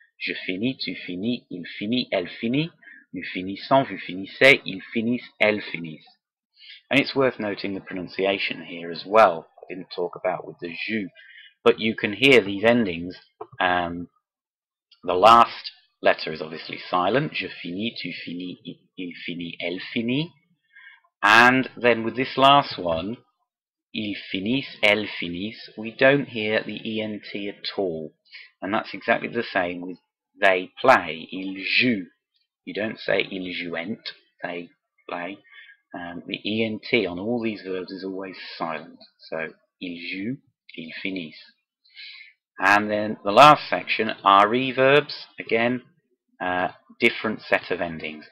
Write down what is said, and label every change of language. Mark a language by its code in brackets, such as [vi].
[fr] Je finis, tu finis, il finit, elle finit, nous finissons, vous finissez, ils finissent, elles finissent. [en] And it's worth noting the pronunciation here as well. I didn't talk about with the jus, but you can hear these endings. The last letter is obviously silent. [fr] Je finis, tu finis, il finit, elle finit. [en] And then with this last one, [fr] ils finissent, elles finissent, [en] we don't hear the ENT at all. And that's exactly the same with they play. [fr] Ils jouent. [en] You don't say [fr] ils jouent, [en] they play. The ENT on all these verbs is always silent. [fr] So, ils jouent, ils finissent. [en] And then the last section, RE verbs, again, different set of endings.